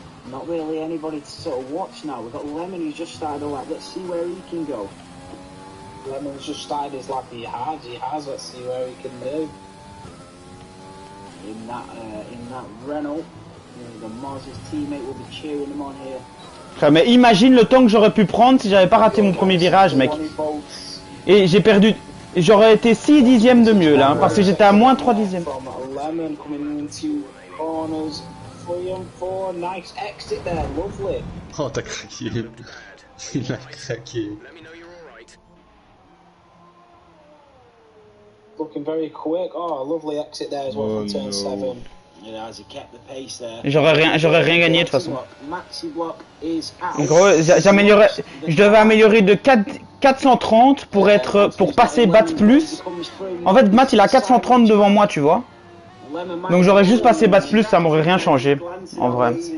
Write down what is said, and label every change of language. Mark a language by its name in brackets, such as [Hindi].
[English] Not really anybody to sort of watch now. We've got Lemon who's just started a lap. Let's see where he can go. Lemon's just started his lap. He has. Let's see where he can do. In that Renault, the Monza's teammate will be cheering him on here. [French] Frère, mais imagine le temps que j'aurais pu prendre si j'avais pas raté mon premier virage, mec. Et j'ai perdu. J'aurais été 6 dixièmes de mieux là, hein, parce que j'étais à moins 3 dixièmes. Oh, t'as craqué. Il a craqué. [English] Looking very quick. Oh, lovely exit there as well from turn 7. [French] J'aurais rien gagné de toute façon. En gros, je devais améliorer de 430 pour passer Bats plus. En fait, Matt il a 430 devant moi, tu vois. Donc j'aurais juste passé Bats plus, ça m'aurait rien changé, en vrai.